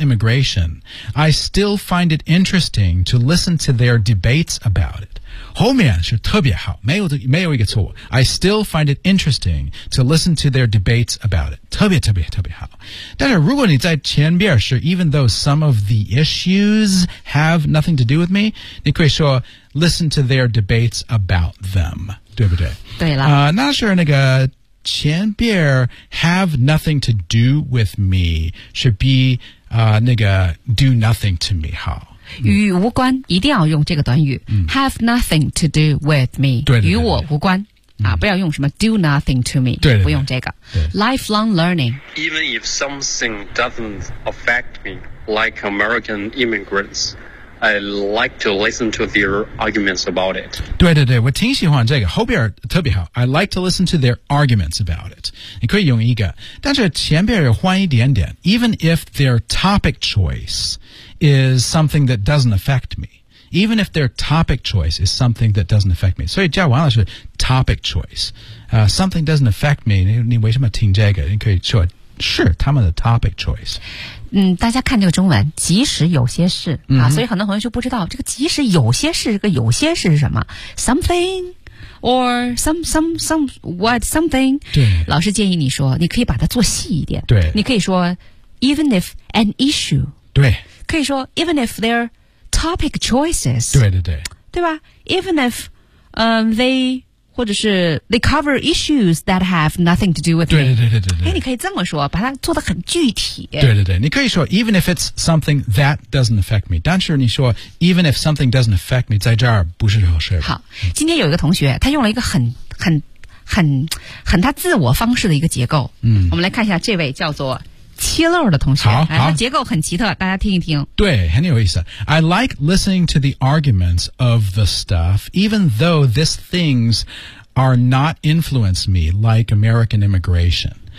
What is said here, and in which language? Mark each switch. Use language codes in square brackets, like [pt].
[en] immigration, I still find it interesting to listen to their debates about it. [zh] 后面是特别好，没有一个错。 [en] I still find it interesting to listen to their debates about it. [zh] 特别特别特别好。但是如果你在前边是 [en] even though some of the issues have nothing to do with me, [zh] 你可以说 [en] listen to their debates about them. [zh] 对不对？对了。那是那个前边 [en] have nothing to do with me [zh] 是比、那个 [en] do nothing to me [zh] 好，与无关，一定要用这个短语、嗯、 [en] have nothing to do with me， [zh] 对对对对，与我无关、嗯啊、不要用什么 [en] do nothing to me， [zh] 对对对，不用这个。 [en] Lifelong learning， even if something doesn't affect me like American immigrantsI like to listen to their arguments about it. [zh] 对对对，我挺喜欢这个，后边特别好。 [en] I like to listen to their arguments about it. [zh] 你可以用一个，但是前边要换一点点。 [en] Even if their topic choice is something that doesn't affect me. Even if their topic choice is something that doesn't affect me. [zh] 所以叫王老师 [en] topic choice.、something doesn't affect me. [zh] 你为什么听这个？你可以说是他们的 [en] topic choice。 [zh] 嗯，大家看这个中文，即使有些事、嗯、啊，所以很多朋友就不知道这个即使有些事，这个有些事是什么 ？Something or some what something？对，老师建议你说，你可以把它做细一点。对，你可以说 [en] even if an issue。 [zh] 对，可以说 [en] even if their topic choices。 [zh] 对对对，对吧 [en] ？Even if they。或者是 they cover issues that have nothing to do with it. [zh] 对对对对对对。哎，你可以这么说，把它做得很具体。对对对，你可以说 [en] even if it's something that doesn't affect me. [zh] 但是你说 [en] even if something doesn't affect me， [zh] 在这儿不是好事。好，今天有一个同学，他用了一个很他自我方式的一个结构。嗯，我们来看一下这位叫做切漏的同学，好，好，他结构很奇特，大家听一听。对，很有意思。 [en] I like listening to the arguments of the stuff, even though these things are not influenced me like American immigration.